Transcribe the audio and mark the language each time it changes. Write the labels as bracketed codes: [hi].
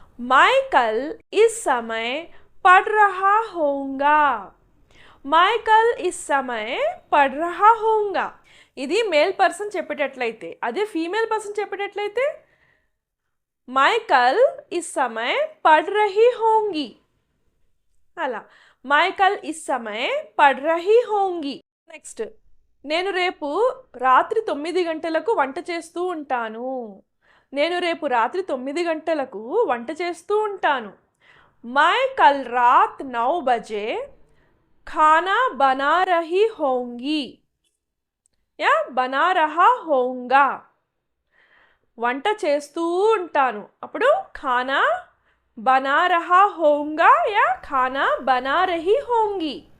[hi] मैं कल इस समय पढ़ रहा होऊंगा. मैं कल इस समय पढ़ रहा होऊंगा. [te] ఇది మేల్ పర్సన్ చెప్పేటట్లయితే, అదే ఫీమేల్ పర్సన్ చెప్పేటట్లయితే [hi] मैं कल इस समय पढ़ रही होंगी. అలా मैं कल इस समय पढ़ रही होंगी. [te] నెక్స్ట్, నేను రేపు రాత్రి 9 గంటలకు వంట చేస్తూ ఉంటాను. నేను రేపు రాత్రి 9 గంటలకు వంట చేస్తూ ఉంటాను. [hi] मैं कल रात 9 बजे खाना बना रही होंगी या बना रहा होऊंगा. [te] వంట చేస్తూ ఉంటాను, అప్పుడు [hi] खाना बना रहा होऊंगा या खाना बना रही होंगी.